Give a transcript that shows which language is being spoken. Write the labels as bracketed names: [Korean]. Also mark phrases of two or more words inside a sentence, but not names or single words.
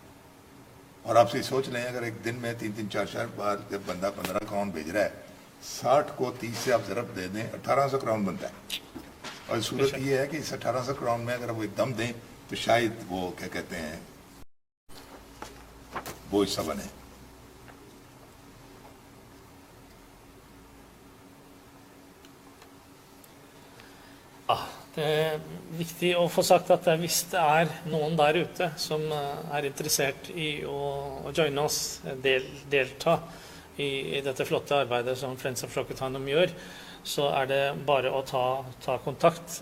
[Urdu] اور آپ سے سوچ لیں اگر ایک دن میں 3-3 4-4 بار جب بندہ 15 کراؤن بھیج رہا ہے, 60 کو 30 سے آپ ضرب دے دیں 1800 کراؤن بنتا ہے. اور صورت یہ ہے کہ اس 1800 کراؤن میں اگر وہ ایک دم دیں تو شاید وہ کیا کہتے ہیں وہ حصہ بنے. [Norwegian] Det er viktig å få sagt at hvis det er noen der ute som er interessert i å joine oss, delta i dette flotte arbeidet som Friends of Shaukat Hanum gjør, så er det bare å ta kontakt.